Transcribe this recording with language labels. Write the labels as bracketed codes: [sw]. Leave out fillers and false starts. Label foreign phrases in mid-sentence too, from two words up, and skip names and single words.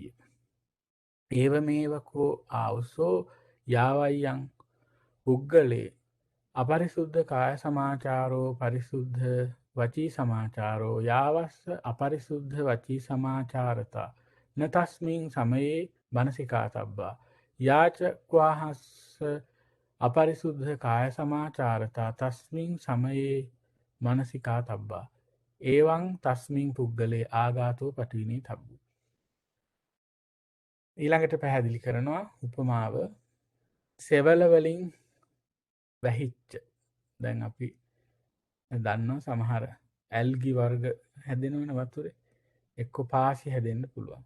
[pi] ඒවමේවකෝ ආවසෝ යාවයන් පුද්ගලේ අපරිසුද්ධ කාය සමාචාරෝ පරිසුද්ධ වචී සමාචාරෝ යාවස්ස අපරිසුද්ධ වචී සමාචාරතා න තස්මින් සමයේ මනසිකාතබ්බා යාච ක්වාහස්ස අපරිසුද්ධ කාය සමාචාරතා තස්මින් සමයේ මනසිකාතබ්බා ඒවං තස්මින් පුද්ගලේ ආඝාතෝ පටවිනි තබ්බු. [si] ඊළඟට පැහැදිලි කරනවා උපමාව සෙවල වලින් වැහිච්ච. දැන් අපි දන්නවා සමහර ඇල්ගි වර්ග හැදෙනවන වතුරේ එක්ක පාසි හැදෙන්න පුළුවන්.